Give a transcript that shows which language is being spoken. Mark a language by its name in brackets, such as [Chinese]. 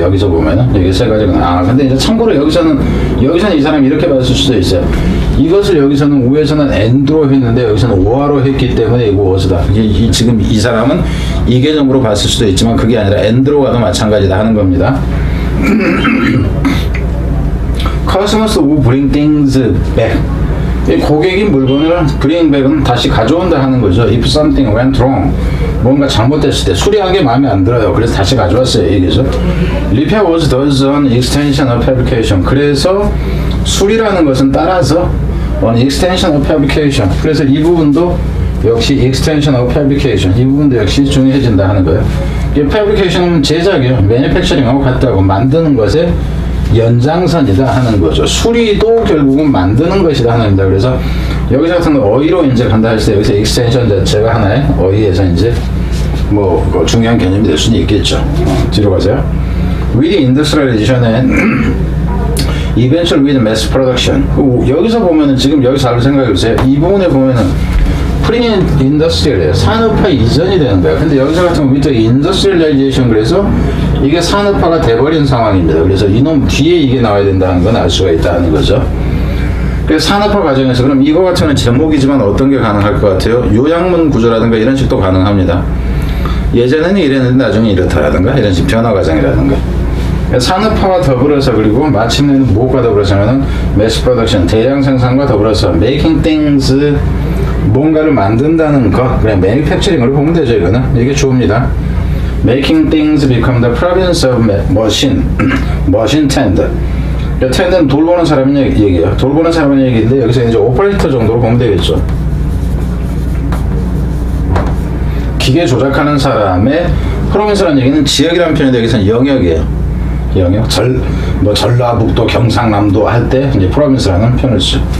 [Korean] 여기서 보면은 여기 세 가지가 근데 이제 참고로 여기서는 이 사람이 이렇게 봤을 수도 있어요. 이것을 여기서는 위에서는 and로 했는데 여기서는 ore로 했기 때문에 이거 was다. 지금 이 사람은 이 개념으로 봤을 수도 있지만 그게 아니라 and로 가도 마찬가지다 하는 겁니다. [English] Customers who bring things back. [Korean] 고객이 물건을 bring back은 다시 가져온다 하는 거죠. [English] If something went wrong, [Korean] 뭔가 잘못됐을 때 수리한 게 마음에 안 들어요. 그래서 다시 가져왔어요. 이게죠. [English] Repair was thus an extension of fabrication. [Korean] 그래서 수리라는 것은 따라서 [English] an extension of fabrication. [Korean] 그래서 이 부분도 역시 [English] extension of fabrication. [Korean] 이 부분도 역시 중요해진다 하는 거예요. 이 fabrication은 제작이에요. manufacturing하고 같다고 만드는 것에 연장선이다 하는 거죠. 수리도 결국은 만드는 것이다 하는 겁니다. 그래서 여기서 같은 거 어휘로 이제 간다 할 때 여기서 extension 자체가 하나의 어휘에서 이제 뭐 중요한 개념이 될 수는 있겠죠. 뒤로 가세요. [English] With industrialization and eventual with mass production. [Korean] 여기서 보면은 지금 여기 잘 생각해 보세요. 이 부분에 보면은 프리인더스트리얼이에요. 산업화 이전이 되는 거예요. 근데 여기서 같은 경우 [English] with industrialization [Korean] 그래서 이게 산업화가 돼버린 상황입니다. 그래서 이놈 뒤에 이게 나와야 된다는 건 알 수가 있다는 거죠. 그래서 산업화 과정에서 그럼 이거 같은 건 제목이지만 어떤 게 가능할 것 같아요? 요약문 구조라든가 이런 식도 가능합니다. 예전에는 이랬는데 나중에 이렇다라든가 이런 식 변화 과정이라든가 산업화와 더불어서 그리고 마침내는 무엇과 더불어서는 매스 프로덕션 대량 생산과 더불어서 [English] making things [Korean] 뭔가를 만든다는 것 그냥 매니팩처링으로 보면 되죠. 이거는 이게 주어입니다. [English] making things become the province of machine machine tend tend는 [Korean] 돌보는 사람의 얘기예요. 돌보는 사람의 얘기인데 여기서 이제 오퍼레이터 정도로 보면 되겠죠. 기계 조작하는 사람의 프로빈스라는 얘기는 지역이라는 표현인데 여기서는 영역이에요. 영역. 전라북도, 경상남도 할 때 이제 프로빈스라는 표현을 쓰죠.